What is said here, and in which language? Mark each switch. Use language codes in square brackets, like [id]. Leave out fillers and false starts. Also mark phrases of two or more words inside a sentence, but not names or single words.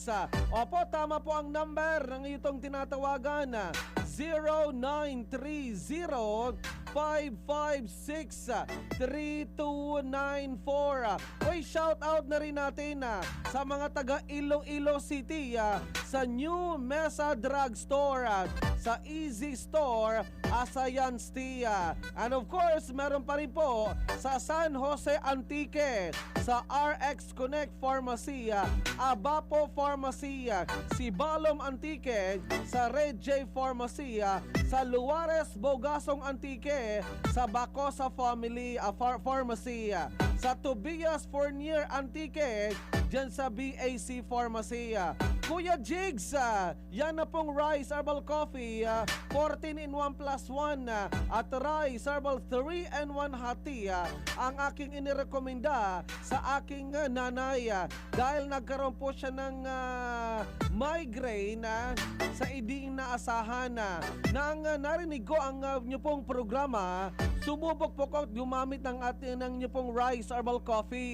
[tl] Opo, tama po ang number ng itong tinatawagan, 0930-556-3294. Uy, [en] shout out [tl] na rin natin sa mga taga Iloilo City, sa New Mesa Drugstore, sa sa Easy Store, Asayans Tia. [en] And of course, [tl] meron pa rin po sa San Jose Antique, sa RX Connect Pharmacy, Abapo Pharmacy, si Balom Antique, sa Red J Pharmacy, sa Luares Bogasong Antique, sa Bacosa Family Pharmacy, sa Tobias Fournier Antique, dyan sa BAC Pharmacy. Kuya Jigs, yan na pong Rice Herbal Coffee, 14 in 1 plus 1, at Rice Herbal 3 and 1 [en] hot tea, [tl] ang aking inirekomenda sa aking nanay dahil nagkaroon po siya ng migraine sa hindi inaasahan. Nang narinig ko ang nyo pong programa, sumubok po ko gumamit ng nyo pong Rice Herbal Coffee.